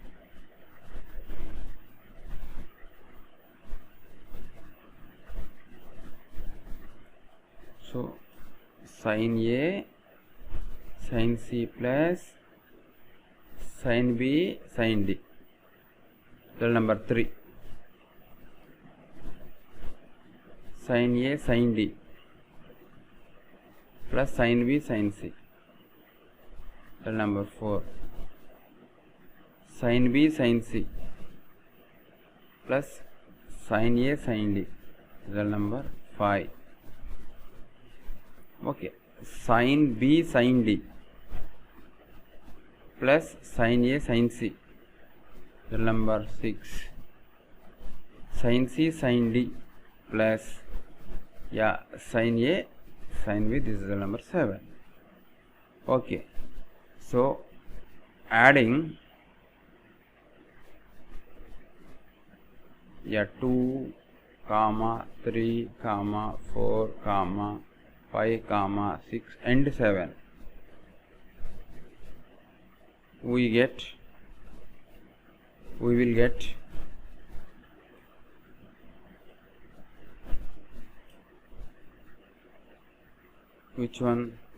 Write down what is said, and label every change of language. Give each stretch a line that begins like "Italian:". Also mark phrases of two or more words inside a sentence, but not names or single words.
English: So sin A sin C plus sin B sin D. Result number 3. Sin A sin D plus sin B sin C. Result number 4. Sin B sin C plus sin A sin D. Result number 5. Okay. Sin B sin D plus sin A sin C. Result number 6. Sin C sin D plus sin A sin B. This is the number 7. Okay. So adding 2, 3, 4, 5, 6 and 7, we will get which one?